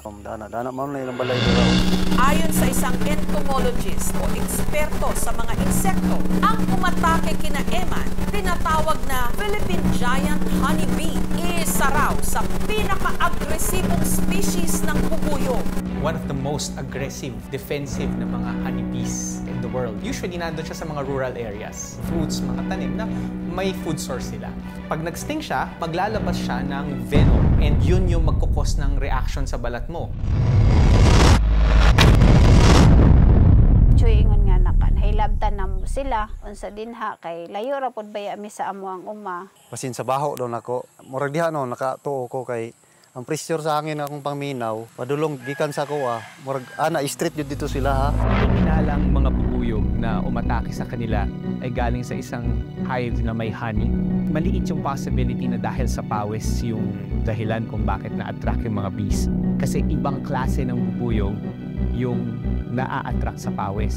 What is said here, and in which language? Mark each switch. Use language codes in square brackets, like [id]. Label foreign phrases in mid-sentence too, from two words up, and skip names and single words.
[ceb] Dana man na ilang balay dito. [tl] Ayon sa isang entomologist o eksperto sa mga insekto, ang umatake kina Eman, tinatawag na Philippine Giant Honeybee, is isa raw sa pinaka-agresibong species ng bubuyog. [en] One of the most aggressive, defensive [tl] na mga [en] honeybees in the world. [tl] Usually, nandun siya sa mga [en] rural areas. [tl] Fruits, mga tanim na may food source sila. Pag nag-sting siya, maglalabas siya ng venom. And yun yung magkukos ng reaction sa balat mo. [ceb] Ingon nga nakan, hilabtan na mo sila, unsa dinha kay layo ra pod baya mi sa amuang uma. Basin sa baho doon ako. Murag diha no, nakatuo ko kay ang pressure sa hangin akong pangminaw, padulong gikan sa kuha. Murag ana street jud dito sila ha. [tl] Hinalang mga bubuyog na umatake sa kanila ay galing sa isang hive na may honey. Maliit yung possibility na dahil sa pawis yung dahilan kung bakit na-attract yung mga bees. Kasi ibang klase ng bubuyog yung na-attract sa pawis.